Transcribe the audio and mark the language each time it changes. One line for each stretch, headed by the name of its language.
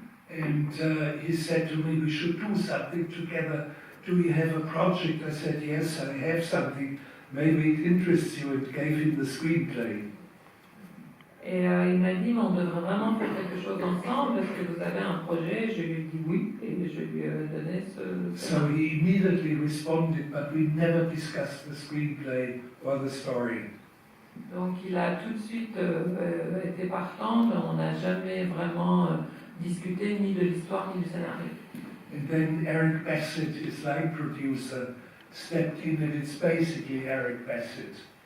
English: And he said to me, we should do something together. Do we have a project? I said, yes, I have something. Maybe it interests you. It gave him the screenplay.
French: Et il m'a dit, mais on devrait vraiment faire quelque chose ensemble, est-ce que vous avez un projet? Je lui ai dit oui, et je lui ai donné ce...
English: So he immediately responded, but we never discussed the screenplay or the story.
French: Donc il a tout de suite été partant, mais on n'a jamais vraiment discuté ni de l'histoire ni du scénario.
English: And then Eric Bassett, his line producer, stepped in, and it's basically Eric Bassett.